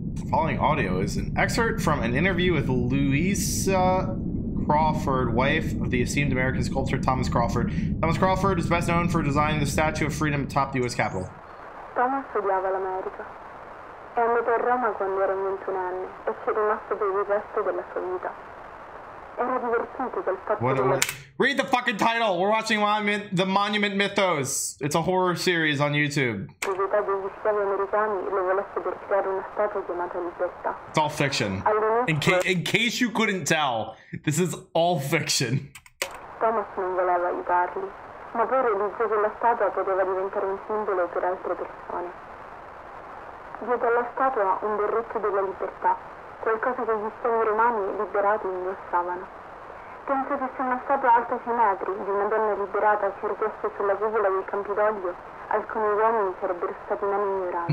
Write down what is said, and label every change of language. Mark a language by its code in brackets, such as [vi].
[en] Following audio is an excerpt from an interview with Louisa Crawford, wife of the esteemed American sculptor Thomas Crawford. Thomas Crawford is best known for designing the Statue of Freedom atop the U.S. Capitol. [it] Thomas odiava l'America. È andato a Roma quando era un 21enne e ci è rimasto per il resto della sua vita. Era divertito del fatto che... [en] Read the fucking title. We're watching the Monument Mythos. It's a horror series on YouTube. [it] La proprietà degli schiavi americani lo volesse per creare una statua chiamata Libertà. [en] It's all fiction. In case you couldn't tell, this is all fiction. [it] Thomas non voleva aiutarli, ma poi realizzò che la statua poteva diventare un simbolo per altre persone. Diede alla statua un berretto della libertà, qualcosa che gli schiavi romani liberati indossavano. Penso che se una statua alta 6 metri di una donna liberata si ergesse sulla cupola del Campidoglio, alcuni uomini sarebbero stati meno ignoranti.